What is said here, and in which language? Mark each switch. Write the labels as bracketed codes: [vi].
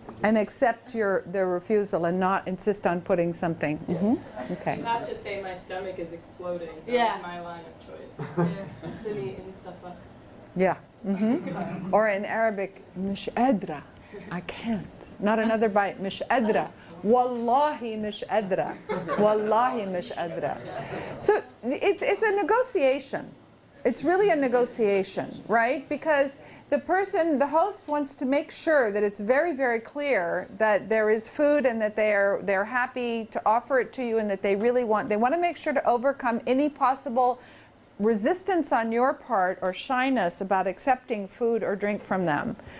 [en] And accept their refusal and not insist on putting something. Okay. You have to say my stomach is exploding. Yeah. That's my line of choice. Yeah. Or in Arabic, [ar] مش قادرة. [en] I can't. Not another bite. [ar] مش قادرة. Wallahi مش قادرة. Wallahi مش قادرة. [en] So it's a negotiation. It's really a negotiation, right? Because the host wants to make sure that it's very, very clear that there is food and that they're happy to offer it to you and that they want to make sure to overcome any possible resistance on your part or shyness about accepting food or drink from them.